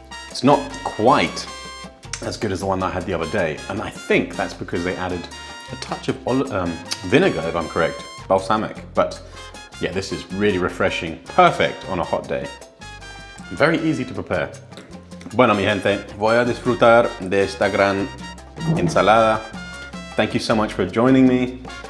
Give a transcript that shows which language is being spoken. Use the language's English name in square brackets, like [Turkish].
[English] It's not quite as good as the one I had the other day, and I think that's because they added a touch of vinegar, if I'm correct, balsamic. But yeah, this is really refreshing, perfect on a hot day. Very easy to prepare. [Spanish] Bueno, mi gente, voy a disfrutar de esta gran ensalada. [English] Thank you so much for joining me.